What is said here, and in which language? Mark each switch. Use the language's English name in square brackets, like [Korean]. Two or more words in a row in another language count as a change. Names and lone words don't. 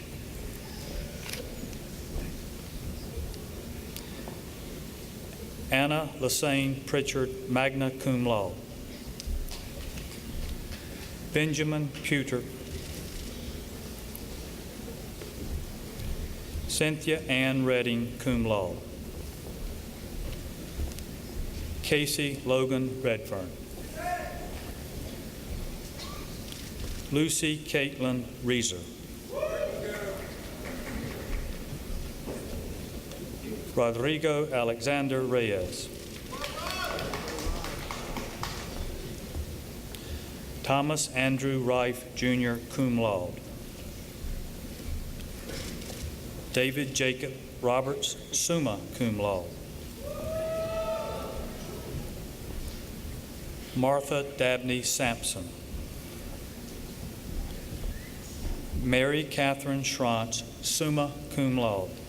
[English] Anna Lassane Pritchard, [Latin] magna cum laude. [English] Benjamin Pewter. Cynthia Ann Redding, [Latin] cum laude. [English] Casey Logan Redfern. Lucy Caitlin Reeser. Rodrigo Alexander Reyes. Thomas Andrew Rife, Jr., [Latin] cum laude. [English] David Jacob Roberts, [Latin] summa cum laude. [English] Martha Dabney Sampson. Mary Catherine Schrantz, [Latin] summa cum laude.